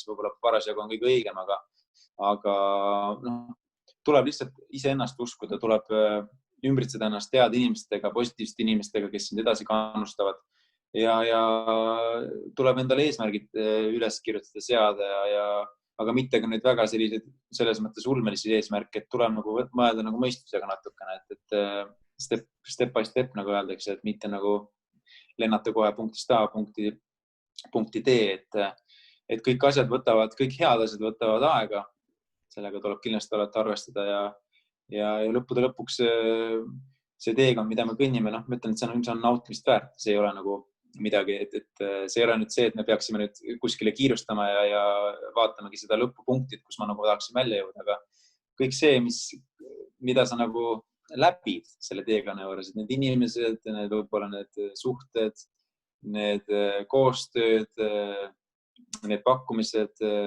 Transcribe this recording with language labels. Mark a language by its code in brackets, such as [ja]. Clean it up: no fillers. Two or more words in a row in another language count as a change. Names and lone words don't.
[et] võib-olla parasjagu on kõige õigem, aga tuleb lihtsalt iseennast uskuda, tuleb ümbritseda ennast teada inimestega, positiivsete inimestega, kes sind edasi kannustavad ja tuleb endale eesmärgid üles kirjutada, seada aga mitte ka nüüd väga sellised selles mõttes ulmelisi eesmärke, et tuleb nagu mõelda nagu mõistusega natukene, et [en] step by step [et] nagu öeldakse, et mitte nagu lennata kohe punktist A punkti D, et kõik asjad võtavad, kõik head asjad võtavad aega, sellega tuleb kindlasti alati arvestada ja lõppude lõpuks see teekond, mida me kõnnime, ma ütlen, et see on nautimist väärt, see ei ole nagu midagi, et see ei ole nüüd see, et me peaksime nüüd kuskile kiirustama ja vaatamegi seda lõpupunktit, kus ma nagu tahaksin välja jõuda, aga kõik see, mida sa nagu läbid selle teekonna juures, et need inimesed, võib-olla need suhted, need koostööd, need pakkumised,